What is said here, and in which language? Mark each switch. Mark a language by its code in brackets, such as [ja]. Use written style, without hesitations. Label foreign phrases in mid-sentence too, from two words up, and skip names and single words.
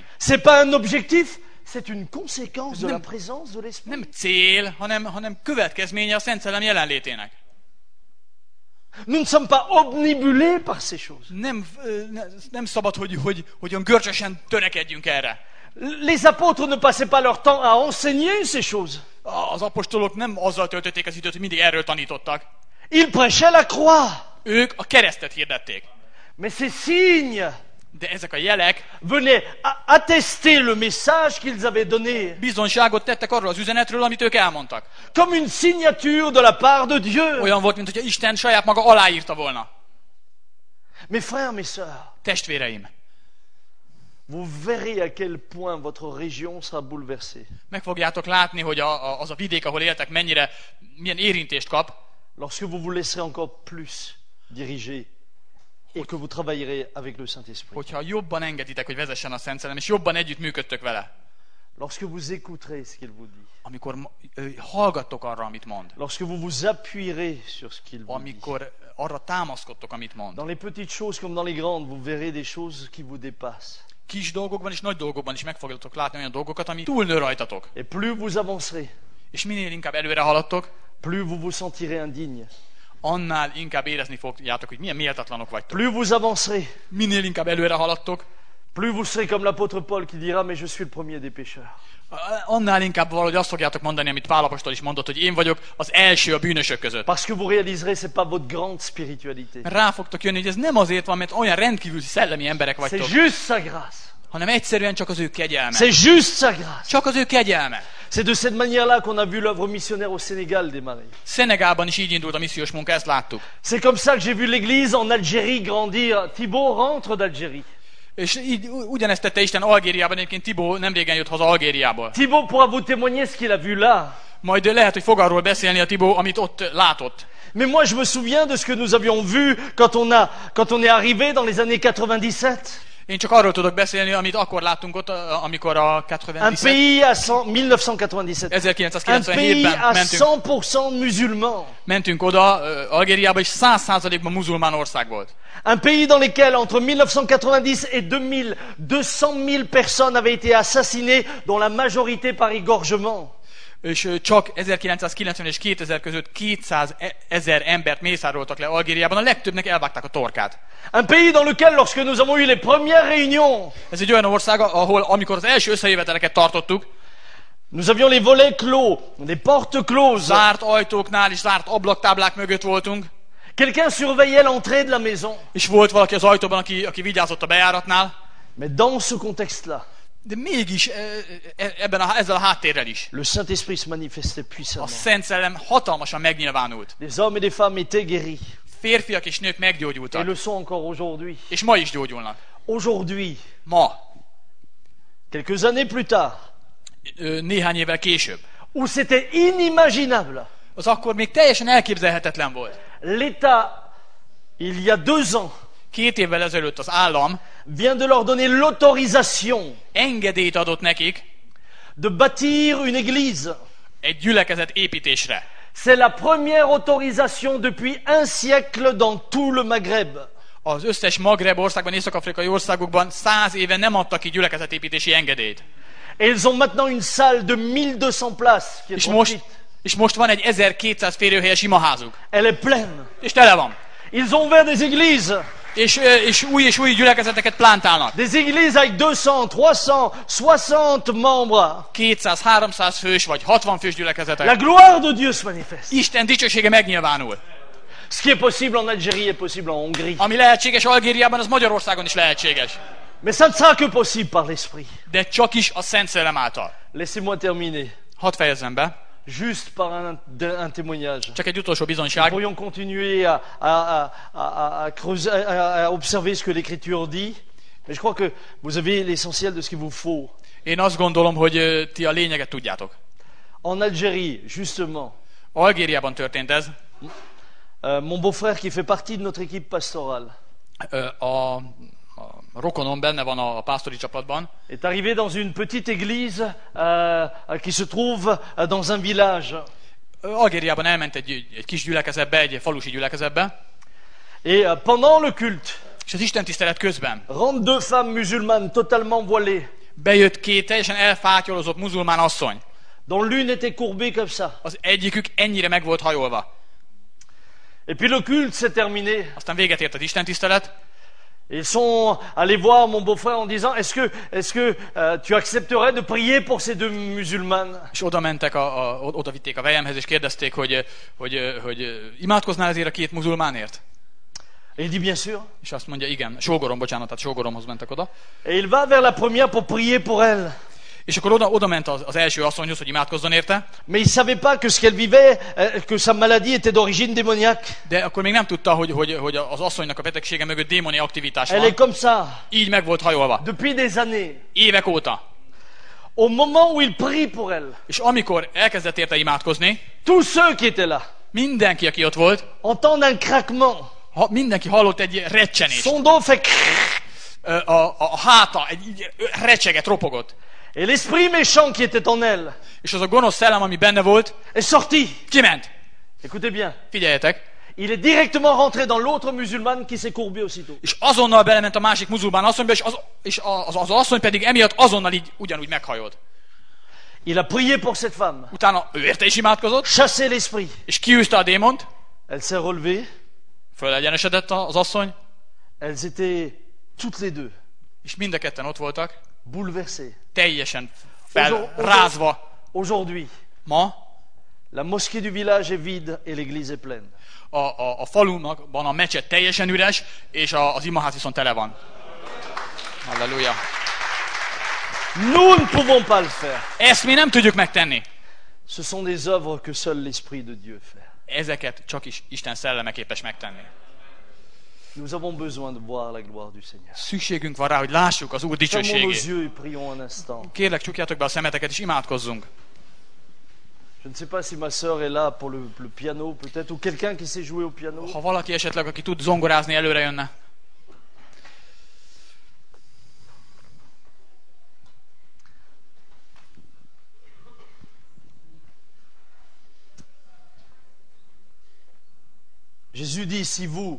[fr] C'est pas un objectif, c'est une conséquence de la présence de l'Esprit. [hu] Nem cél, hanem következménye a Szent Szellem jelenlétének. [fr] Nous ne sommes pas obnubilés par ces choses. [hu] Nem szabad, hogy olyan görcsösen törekedjünk erre. [fr] Les apôtres ne passaient pas leur temps à enseigner ces choses. [hu] Az apostolok nem azzal töltötték az időt, hogy mindig erről tanítottak. [fr] Ils prêchaient la croix. [hu] Ők a keresztet hirdették. [fr] Mais ces signes [hu] De ezek a jelek [fr] venaient attester le message qu'ils avaient donné. [hu] bizonyságot tettek arról az üzenetről, amit ők elmondtak. [fr] Comme une signature de la part de Dieu. [hu] Olyan volt, mint hogyha Isten saját maga aláírta volna. [fr] Mes frères, mes sœurs, [hu] Testvéreim, [fr] vous verrez à quel point votre région sera bouleversée [hu] meg fogjátok látni, hogy az a vidék, ahol éltek, milyen érintést kap, [fr] lorsque vous vous laisserez encore plus diriger et que vous travaillerez avec le Saint-Esprit. [hu] hogyha jobban engeditek, hogy vezessen a Szent Szellem, és jobban együtt működtök vele. [fr] Lorsque vous écouterez ce qu'il vous dit. [hu] Amikor hallgattok arra, amit mond. [fr] Lorsque vous vous appuierez sur ce qu'il vous dit. [hu] Amikor arra támaszkodtok, amit mond. [fr] Dans les petites choses comme dans les grandes, vous verrez des choses qui vous dépassent. [hu] kis dolgokban és nagy dolgokban is meg fogjátok látni olyan dolgokat, ami túlnő rajtatok. [fr] Et plus vous avancerez, [hu] És minél inkább előre haladtok, [fr] plus vous vous sentirez indigne. [hu] annál inkább érezni fogjátok, hogy milyen méltatlanok vagytok. [fr] Plus vous avancerez, [hu] Minél inkább előre haladtok, [fr] plus vous serez comme l'apôtre Paul qui dira « Mais je suis le premier des pécheurs ». [hu] annál inkább valahogy azt fogjátok mondani, amit Pál apostol is mondott, hogy én vagyok az első a bűnösök között. [fr] Parce que vous réaliserez, c'est pas votre grande spiritualité. [hu] Mert rá fogtok jönni, hogy ez nem azért van, mert olyan rendkívül szellemi emberek [fr] C'est [hu] vagytok, [fr] juste sa grâce. [hu] hanem egyszerűen csak az ő kegyelme. [fr] C'est juste sa grâce. [hu] Csak az ő kegyelme. [fr] C'est de cette manière-là qu'on a vu l'œuvre missionnaire au Sénégal démarrer. [hu] Szenegálban is így indult a missziós munka, ezt láttuk. [fr] C'est comme ça que j'ai vu l'église en Algérie grandir. Thibaut rentre d'Algérie. [hu] És így ugyanezt tette Isten Algériában, egyébként Tibó nem régen jött haza Algériából. [fr] Thibaut pourra vous témoigner ce qu'il a vu là. [hu] Majd lehet, hogy fog arról beszélni a Tibó, amit ott látott. [fr] Mais moi, je me souviens de ce que nous avions vu quand on est arrivé dans les années 97. [hu] Én csak arról tudok beszélni, amit akkor láttunk ott, amikor a [fr] Un pays à 1997. Un pays [hu] 1997-ben [fr] à [hu] mentünk, [fr] 100% musulman. [hu] mentünk oda Algériába, és 100%-ban muzulmán ország volt. [fr] Un pays dans lequel, entre 1990 et 2000, 200 000 personnes avaient été assassinées, dont la majorité par égorgement. [hu] És csak 1990 és 2000 között 200 000 embert mészároltak le Algériában, a legtöbbnek elvágták a torkát. [fr] Un pays dans lequel, lorsque nous avons eu les premières réunions, [hu] Ez egy olyan ország, ahol amikor az első összejöveteleket tartottuk, [fr] nous avions les volets clos, les portes closes. [hu] zárt ajtóknál és zárt ablaktáblák mögött voltunk, [fr] Quelqu'un surveillait l'entrée de la maison. [hu] és volt valaki az ajtóban, aki vigyázott a bejáratnál, [fr] Mais dans ce contexte-là, [hu] de mégis ezzel a háttérrel is. [fr] le Saint-Esprit se manifestait [hu] A [fr] puissamment. [hu] Szent Szellem hatalmasan megnyilvánult. [fr] Les hommes et les femmes étaient guéris. [hu] Férfiak és nők [fr] Et [hu] meggyógyultak, [fr] le sont encore aujourd'hui. [hu] és ma is gyógyulnak. [fr] Aujourd'hui, [hu] Ma, [fr] quelques années plus tard, [hu] néhány évvel később. [fr] où c'était inimaginable, [hu] Az akkor még teljesen elképzelhetetlen volt. [fr] l'État, il y a 2 ans, [hu] 2 évvel ezelőtt az állam [fr] vient de leur donner l'autorisation [hu] engedélyt adott nekik [fr] de bâtir une église. [hu] egy gyülekezet építésre. [fr] C'est la première autorisation depuis un siècle dans tout le Maghreb. [hu] Az összes Magreb országban, észak-afrikai országokban 100 éve nem adtak ki gyülekezetépítési engedélyt. [fr] Et ils ont maintenant une salle de 1200 places qui est [hu] És most van egy 1200 férőhelyes imaházuk. [fr] Elle est pleine. [hu] És tele van. [fr] Ils ont ouvert des églises. [hu] És új gyülekezeteket plántálnak. [fr] Des églises avec 200, 300, 60 membres. [hu] 200-300 fős vagy 60 fős [fr] La [hu] gyülekezetek. [fr] gloire de Dieu se manifeste. [hu] Isten dicsősége megnyilvánul. [fr] Ce qui est possible en Algérie est possible en Hongrie. [hu] Ami lehetséges Algériában, az Magyarországon is lehetséges. [fr] Mais ça ne sera que possible par l'Esprit. [hu] De csak is a Szent Szellem által. [fr] Laissez-moi terminer. [hu] Hadd fejezzem be. [fr] Juste par un témoignage. [hu] Csak egy utolsó [fr] Nous [hu] bizonyság. [fr] pourrions continuer à creuser, à observer ce que l'Écriture dit. Mais je crois que vous avez l'essentiel de ce qu'il vous faut. [hu] Én azt gondolom, hogy ti a lényeget tudjátok. [fr] En Algérie, justement, [hu] Algériában történt ez. [fr] mon beau-frère qui fait partie de notre équipe pastorale [hu] A rokonom benne van a pásztori csapatban. [fr] est arrivé dans une petite église qui se trouve dans un village. [hu] Algériában elment egy kis gyülekezetbe, egy falusi gyülekezetbe, [fr] Et pendant le culte, [hu] és az Isten tisztelet közben [fr] rentrent 2 femmes musulmanes totalement voilées, [hu] bejött 2 teljesen elfátyolozott muzulmán asszony. [fr] dont l'une était courbée comme ça. [hu] Az egyikük ennyire meg volt hajolva. [fr] Et puis le culte s'est terminé. [hu] Aztán véget ért az Isten tisztelet, [fr] Ils sont allés voir mon beau-frère en disant est-ce que tu accepterais de prier pour ces 2 musulmanes? [hu] és oda mentek, oda vitték a vejemhez, és kérdezték, hogy imádkoznál ezért a 2 muzulmánért? [fr] Et il dit bien sûr. [hu] És azt mondja, igen, sógorom, bocsánat, tehát sógoromhoz mentek oda. [fr] Et il va vers la première pour prier pour elle. [hu] És akkor oda ment az első asszonyhoz, hogy imádkozzon érte, [fr] Mais il savait pas que ce qu'elle vivait, que sa maladie était d'origine démoniaque. [hu] de akkor még nem tudta, hogy az asszonynak a betegsége mögött démoni aktivitás [fr] Elle est [hu] van. [fr] comme ça [hu] Így meg volt hajolva. [fr] depuis des années. [hu] Évek óta. [fr] Au moment où il prie pour elle, [hu] És amikor elkezdett érte imádkozni, [fr] tous ceux qui étaient là [hu] mindenki, aki ott volt, [fr] entendent un craquement. [hu] mindenki hallott egy recsenést. [fr] Son dos fait [hu] A háta így recseget, ropogott. [fr] et l'esprit méchant qui était en elle [hu] És az a gonosz szellem, ami benne volt, [fr] est sorti. [hu] kiment. [fr] Écoutez bien. [hu] Figyeljetek, [fr] Il est directement rentré dans l'autre musulmane qui s'est courbée aussitôt. [hu] És azonnal belement a másik muzulmán asszonyba, és az asszony pedig emiatt azonnal így ugyanúgy meghajolt. [fr] Il a prié pour cette femme. [hu] Utána ő érte is imádkozott, [fr] Chassé l'esprit. [hu] és kiűzte a démont, [fr] Elle s'est relevée. [hu] fölegyenesedett az asszony, [fr] Elles étaient toutes les deux [hu] és mind a ketten ott voltak, [fr] bouleversées. [hu] teljesen felrázva. [fr] Aujourd'hui, [hu] Ma [fr] la mosquée du village est vide et l'église est pleine. [hu] a falunkban a mecset teljesen üres, és az imaház viszont tele van. Halleluja. [fr] Nous ne pouvons pas le faire. [hu] Ezt mi nem tudjuk megtenni. [fr] Ce sont des œuvres que seul l'Esprit de Dieu fait. [hu] Ezeket csak is Isten szelleme képes megtenni. [fr] Nous avons besoin de voir la gloire du Seigneur. [hu] Szükségünk van rá, hogy lássuk az Úr [fr] Fermons nos [hu] dicsőségét. [fr] yeux et prions un instant. [hu] Kérlek, csukjátok be a szemeteket, és imádkozzunk. [fr] Je ne sais pas si ma sœur est là pour le piano, peut-être, ou quelqu'un qui sait jouer au piano. [hu] Ha valaki esetleg, aki tud zongorázni, előre jönne. [fr] Jésus dit, si vous,